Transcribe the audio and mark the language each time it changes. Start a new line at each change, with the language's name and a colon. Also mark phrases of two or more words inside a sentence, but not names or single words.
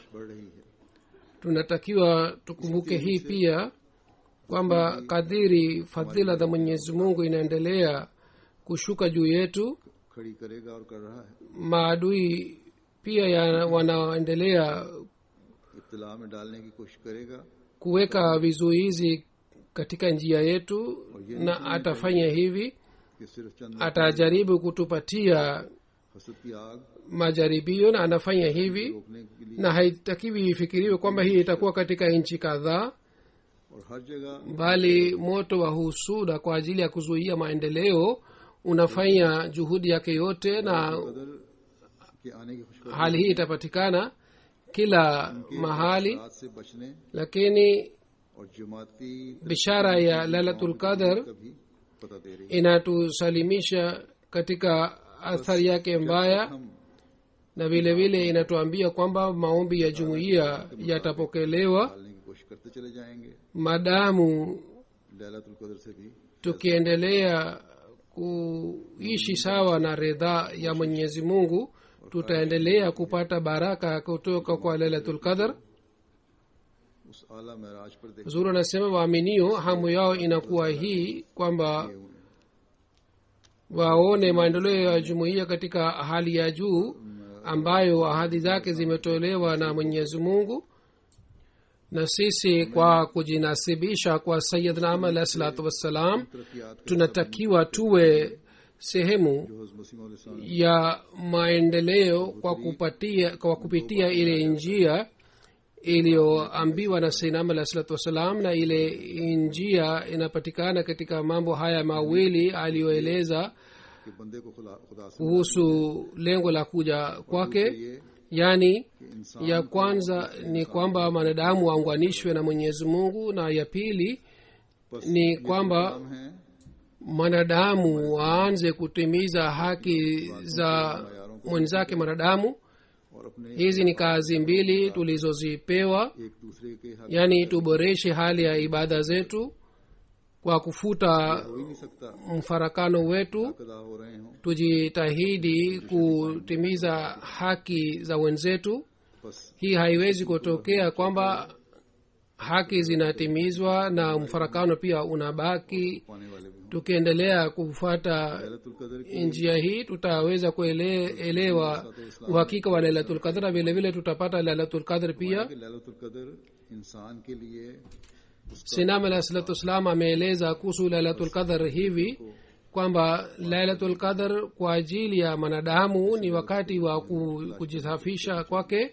Swahili: Tunatakiwa tukumbuke hii pia kwamba kadiri fadhila za Mwenyezi Mungu inaendelea kushuka juu yetu, maadui pia wanaendelea kuweka vizuizi katika njia yetu, na atafanya hivi
Urdu: کہ صرف چند
Swahili: atajaribu kutupatia
Urdu: حسد کی آگ
Swahili: majaribio na anafanya hivi
Urdu: روکنے کے لیے
Swahili: na haitakiwi ifikiriwe kwamba hii itakuwa katika nchi kadhaa,
Urdu: اور ہر جگہ
Swahili: bali moto wa husuda kwa ajili ya kuzuia maendeleo unafanya juhudi yake yote, na
Urdu: قدر کے آنے کی خوشخبری
Swahili: hali hii itapatikana kila mahali.
Urdu: رات سے بچنے
Swahili: Lakini
Urdu: اور جماعتی
Swahili: bishara ya Lailatul Qadr
Urdu: کا بھی پتا دے رہی ہے.
Swahili: inatusalimisha katika athari yake mbaya,
Urdu: हम
Swahili: na vile vile inatuambia kwamba maombi ya jumuiya yatapokelewa
Urdu: ڈالنے کی کوشش کرتے چلے جائیں گے.
Swahili: madamu
Urdu: لیلۃ القدر سے بھی
Swahili: tukiendelea kuishi sawa na ridhaa ya Mwenyezi Mungu, tutaendelea kupata baraka kutoka kwa Lailatul Qadr.
Urdu: اس اعلیٰ معراج پر دیکھ
Swahili: Zuru anasema waaminio hamu yao inakuwa hii kwamba waone maendeleo ya jumuiya katika hali ya juu ambayo ahadi zake zimetolewa na Mwenyezi Mungu, na sisi kwa kujinasibisha kwa Sayyidina Ahmad
Arabic: علیہ الصلاۃ والسلام
Swahili: tunatakiwa tuwe sehemu
Urdu: جو مسیح مولا
Swahili: ya maendeleo kwa kupitia ile njia iliyoambiwa na Sayyidina Ahmad
Arabic: علیہ الصلاۃ والسلام,
Swahili: na ile njia inapatikana katika mambo haya mawili aliyoeleza
Urdu: کے بندے کو خدا سے
Swahili: kuhusu lengo la kuja kwake. Yani ya kwanza ni kwamba mwanadamu waunganishwe na Mwenyezi Mungu, na ya pili ni kwamba
Urdu: हैं
Swahili: mwanadamu waanze kutimiza haki za mwenzake mwanadamu.
Urdu: اور اپنے
Swahili: Hizi ni kazi mbili tulizozipewa,
Urdu: ایک دوسرے کے حق
Swahili: yani tuboreshe hali ya ibada zetu kwa kufuta
Urdu: ہو ہی نہیں سکتا
Swahili: mfarakano wetu,
Urdu: ادا ہو رہے ہوں.
Swahili: tujitahidi kutimiza haki za wenzetu.
Urdu: बस
Swahili: Hii haiwezi kutokea kwamba haki zinatimizwa na mfarakano pia unabaki.
Urdu: پانے والے بھی ہوں.
Swahili: Tukiendelea kufuata
Urdu: لیلۃ القدر کی
Swahili: njia hii tutaweza kuelewa uhakika wa Lailatul Qadr, na vile vile tutapata Lailatul Qadr pia.
Urdu: کہ لیلۃ القدر انسان کے لیے
Swahili: Sinam
Arabic: علیہ الصلاۃ والسلام
Swahili: ameeleza kuhusu Lailatul Qadr hivi kwamba Lailatul Qadr kwa ajili ya mwanadamu ni wakati wa kujisafisha kwake.